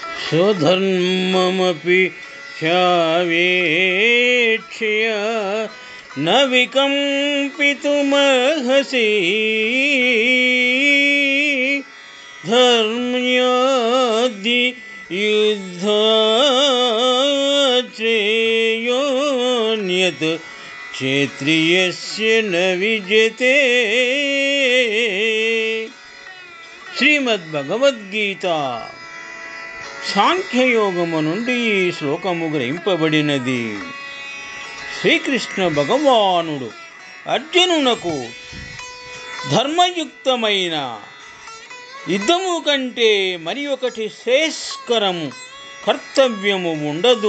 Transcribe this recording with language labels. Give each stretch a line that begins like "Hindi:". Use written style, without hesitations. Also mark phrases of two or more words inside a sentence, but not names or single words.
Sanskrit: स्वधर्ममपि ह्यावेक्ष्य न विकम्पितुमर्हसि धर्म्याद्य युद्धाश्रेयोऽन्यत् क्षेत्रियस्य न विद्यते।
Telugu: శ్రీమద్భగవద్గీత సాంఖ్యయోగము నుండి ఈ శ్లోకము గ్రహింపబడినది. శ్రీకృష్ణ భగవానుడు అర్జునునకు ధర్మయుక్తమైన యుద్ధము కంటే మరి ఒకటి శ్రేయస్కరము కర్తవ్యము ఉండదు.